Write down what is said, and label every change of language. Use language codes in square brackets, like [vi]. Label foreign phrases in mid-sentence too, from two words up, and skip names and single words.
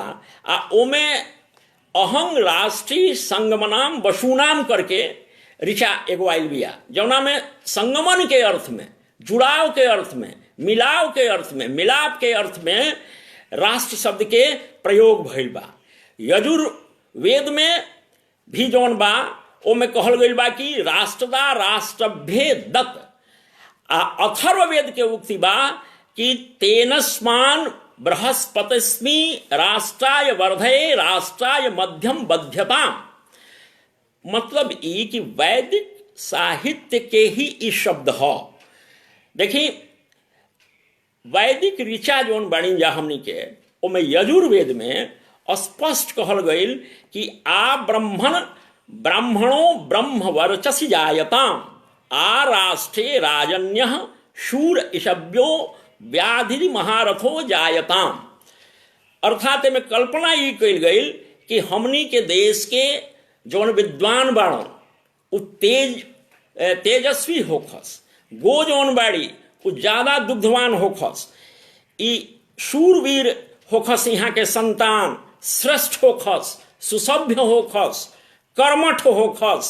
[bho] ओमे [sa] अहंग राष्ट्रीय संगमनाम वसुनाम [bho] करके ऋचा एगो आइल बिया, जौना में संगमन के अर्थ में, जुड़ाव के अर्थ में, मिलाव के अर्थ में, मिलाप के अर्थ में राष्ट्र शब्द के प्रयोग भइल बा। यजुर्वेद में भी जौन बा ओमे कहल गई बा कि [sa] राष्ट्रदा राष्ट्रभ्य दत्त। [bho] अथर्ववेद के उक्ति बा कि [sa] तेनस्मान बृहस्पतिस्मि राष्ट्राय वर्धये राष्ट्राय मध्यम बध्यताम। [bho] मतलब ये कि वैदिक साहित्य के ही ई शब्द हो। देखिए वैदिक ऋचा जोन बनी जा हमनी के ओमे यजुर्वेद में स्पष्ट कहल गई कि [sa] आ ब्राह्मणों ब्रह्म वर्चसी जायताम आ राष्ट्रे राजन्य शूर ईशव्यो व्याधि महारथो जायताम। [bho] अर्थात में कल्पना ये कल गई कि हमनी के देश के जौन विद्वान बाड़न उ तेजस्वी होखस, गो जौन बाड़ी उ ज्यादा दुग्धवान होखस, ई शूरवीर होखस, यहाँ के संतान श्रेष्ठ होखस, सुसभ्य होखस, कर्मठ होखस।